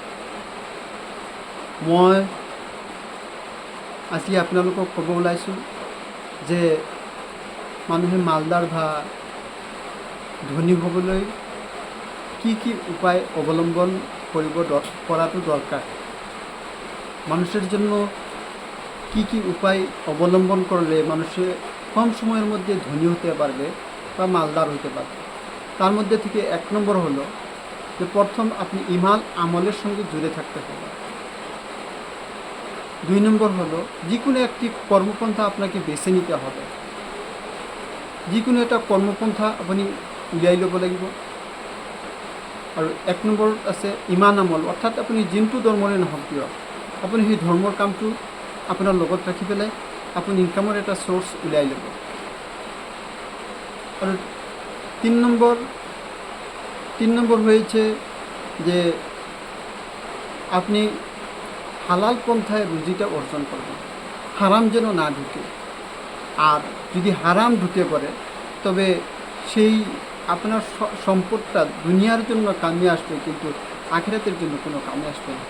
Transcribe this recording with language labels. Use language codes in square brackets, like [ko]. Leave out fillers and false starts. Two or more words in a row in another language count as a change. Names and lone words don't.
[as] মই আজি আপোনালোকক ক'ব ওলাইছোঁ যে মানুহে মালদাৰ বা ধনী হ'বলৈ কি উপায় অৱলম্বন কৰাটো দৰকাৰ। [bn] মানুষের জন্য কি উপায় অবলম্বন করলে মানুষে কম সময়ের মধ্যে ধনী হতে পারবে বা মালদার হতে পারবে। তার মধ্যে থেকে 1 নম্বর হলো যে প্রথম আপনি ইমান আমলের সঙ্গে জুড়ে থাকতে হবে। 2 নম্বর হলো যে কোনো একটি কর্মপন্থা আপনাকে বেছে নিতে হবে। যে কোনো একটা কর্মপন্থা আপনি [as] উলিয়াই ল'ব লাগিব। আৰু 1 নম্বৰ আছে ইমান আমল, অৰ্থাৎ আপুনি যোনটো ধৰ্মৰে নহওক কিয় আপুনি সেই ধৰ্মৰ কামটো আপোনাৰ লগত ৰাখি পেলাই আপুনি ইনকামৰ এটা সোর্স উলিয়াই ল'ব। [bn] আৰু 3 নম্বর হয়েছে যে আপনি হালাল পন্থায় রুজিটা অর্জন করবেন, হারাম যেন না ঢুকে। আর যদি হারাম ঢুকে পড়ে তবে সেই আপনার সম্পদটা দুনিয়ার জন্য কামে আসবে, কিন্তু আখিরাতের জন্য কোনো কামে আসবে না।